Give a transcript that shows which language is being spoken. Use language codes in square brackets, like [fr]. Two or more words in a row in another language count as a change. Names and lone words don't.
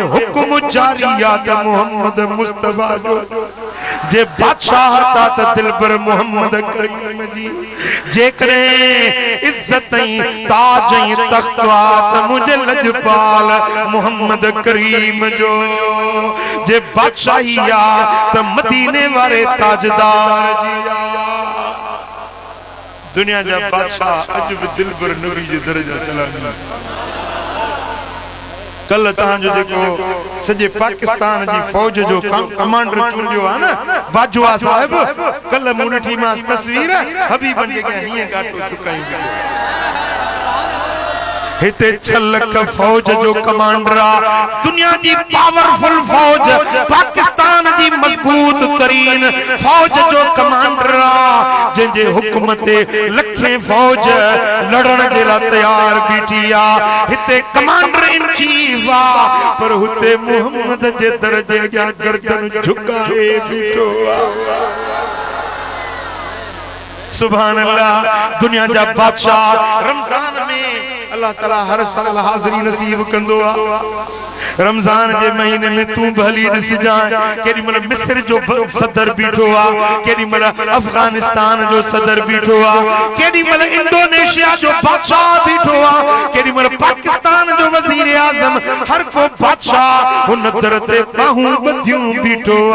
[sd] हुक्म जारी आ त मोहम्मद मुस्तफा जो जे बादशाह था त दिलबर मोहम्मद करीम जी जेकरे इज्जत ऐं ताज ऐं तख्त आ मुझे लजपाल मोहम्मद करीम जो जे बादशाही आ त मदीने वाले ताजदार जी दुनिया जा बादशाह अज भी दिलबर नबी जे दर्जा सलामी। कल तहांजो जेको सजे पाकिस्तान जी फौज जो कमांडर चूंडियो आ न बाजवा साहब कल मूं ॾिठी मां तस्वीर हबीबन जे हीअं गाटो चुकायूं हिते 6 लख फौज जो कमांडर आ दुनिया जी पावरफुल फौज पाकिस्तान जी मजबूत तरीन फौज जो कमांडर आ जंहिंजे हुक्म ते लखे फौज लड़न जे लाइ तैयार बीठी आ हिते [en] commander in chief [sd] आ पर हुते मोहम्मद जे दर्जे जा गर्दन झुकाए बीठो आ। [ar] سبحان الله. [sd] दुनिया जा बादशाह रमजान में अल्लाह ताला हर साल हाज़िरी नसीब कंदो आ रमजान जे महीने में तू भली ॾिस जाए केॾी महिल मिस्र जो सदर बीठो आ केॾी महिल अफगानिस्तान जो सदर बीठो आ केॾी महिल इंडोनेशिया जो बादशाह बीठो आ केॾी महिल पाकिस्तान जो वज़ीर आज़म हर को बादशाह हुन दर ते बाहूं ॿधियूं बीठो आ।